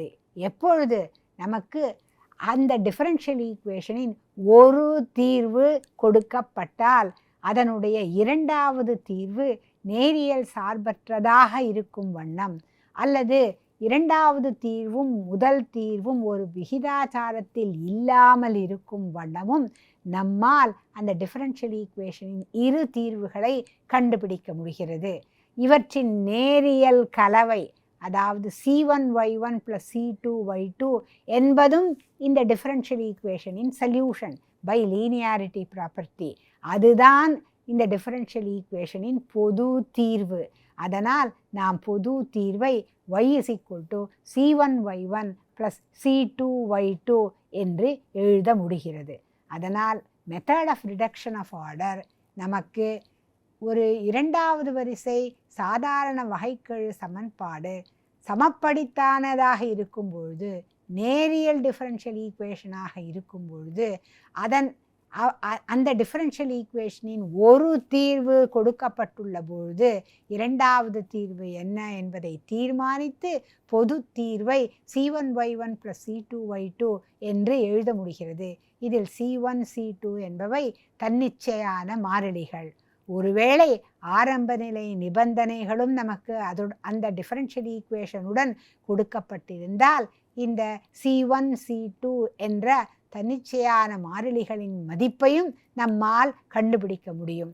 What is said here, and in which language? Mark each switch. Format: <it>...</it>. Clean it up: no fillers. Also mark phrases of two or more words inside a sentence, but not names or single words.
<ta>எப்பொழுது நமக்கு அந்த</ta> <en>differential equation</en> <ta>ஒரு தீர்வு கொடுக்கப்பட்டால் அதனுடைய இரண்டாவது தீர்வு நேரியல் சார்பற்றதாக இருக்கும் வண்ணம் அல்லது இரண்டாவது தீர்வும் முதல் தீர்வும் ஒரு விகிதாச்சாரத்தில் இல்லாமல் இருக்கும் வண்ணமும் நம்மால் அந்த</ta> <en>differential equation</en> <ta>இரு தீர்வுகளை கண்டுபிடிக்க முடிகிறது. இவற்றின் நேரியல் கலவை அதாவது c1y1 plus c2y2 என்பதும் இந்த</ta> <en>differential equation solution by linearity property.</en> <ta>அதுதான் இந்த</ta> <en>differential equation</en> <ta>பொது தீர்வு. அதனால் நாம் பொது தீர்வை</ta> <en>y is equal to c1y1 plus c2y2</en> <ta>என்று எழுத முடிகிறது. அதனால்</ta> <en>method of reduction of order</en> <ta>நமக்கு ஒரு இரண்டாவது வரிசை சாதாரண வகைக்கெழு சமன்பாடு சமப்படித்தானதாக இருக்கும் பொழுது நேரியல்</ta> <en>differential equation</en> <ta>இருக்கும் பொழுது அந்த</ta> <en>differential equation</en> <ta>ஒரு தீர்வு கொடுக்கப்பட்டுள்ள பொழுது இரண்டாவது தீர்வு என்ன என்பதை தீர்மானித்து பொது தீர்வை c1y1 plus c2y2 என்று எழுத முடிகிறது. இதில் c1 c2 என்பவை தன்னிச்சையான மாறிலிகள். ஒருவேளை ஆரம்ப நிலை நிபந்தனைகளும் நமக்கு அந்த</ta> <en>differential equation</en> <ta>கொடுக்கப்பட்டிருந்தால் இந்த c1 c2 என்ற தன்னிச்சையான மாறிலிகளின் மதிப்பையும் நம்மால் கண்டுபிடிக்க முடியும்.</ta>